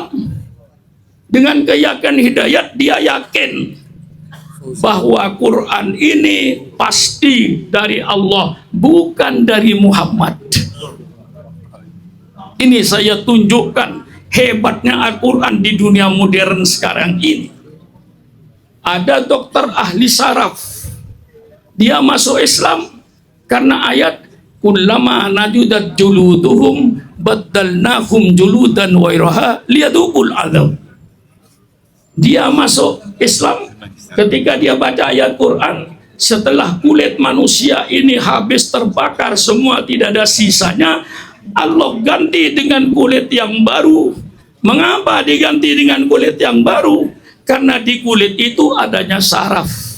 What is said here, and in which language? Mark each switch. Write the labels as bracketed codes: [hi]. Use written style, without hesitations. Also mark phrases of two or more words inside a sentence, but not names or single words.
[id] Dengan keyakinan hidayat, dia yakin bahwa Quran ini pasti dari Allah, bukan dari Muhammad. Ini saya tunjukkan hebatnya Al-Quran di dunia modern sekarang ini. Ada dokter ahli saraf, dia masuk Islam karena ayat [ar] كلما نضجت جلودهم بدلناهم جلودا غيرها ليذوقوا العذاب. [id] Dia masuk Islam ketika dia baca ayat Quran, setelah kulit manusia ini habis terbakar semua, tidak ada sisanya, Allah ganti dengan kulit yang baru. Mengapa diganti dengan kulit yang baru? Karena di kulit itu adanya saraf.